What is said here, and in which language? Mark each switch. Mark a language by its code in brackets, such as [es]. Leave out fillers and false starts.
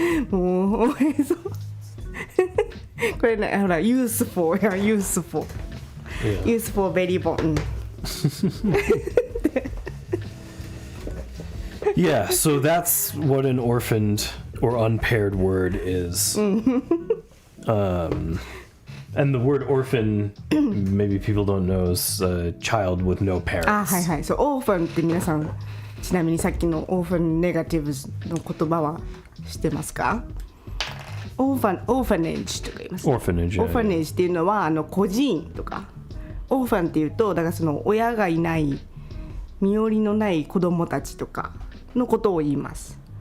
[en] もうそうこれねほら useful や useful very bon. Yeah, so that's what an orphaned or unpaired word is. And the word orphan, maybe people don't know, is a child with no parents. [ja] はいはい。そう、オーファンって皆さん、ちなみにさっきのオーファンネガティブの言葉は知ってますか？オーファネージとか言います。オーファネージ。オーファネージっていうのは孤児院とか。オーファンっていうと、だからその親がいない身寄りのない子供たちとかのことを言います。